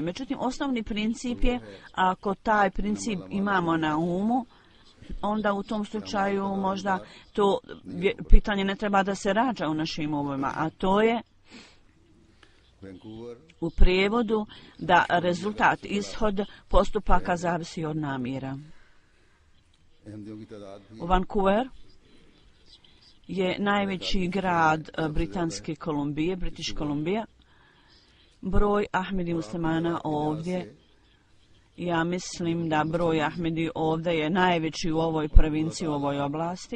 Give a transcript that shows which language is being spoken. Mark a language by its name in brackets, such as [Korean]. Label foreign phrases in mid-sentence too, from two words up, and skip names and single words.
[Bosnian] Međutim, osnovni princip je, ako taj princip imamo na umu, onda u tom slučaju možda to pitanje ne treba da se rađa u našim umima, a to je u prijevodu da rezultat, ishod postupaka zavisi od namjera. [Urdu] احمدیوں کی تعداد بھی [Bosnian] Vancouver je najveći grad Britanske Kolumbije, British Columbia. Broj Ahmedi muslimana ovdje, ja mislim da broj Ahmedi ovdje je najveći u ovoj provinciji, u ovoj oblasti.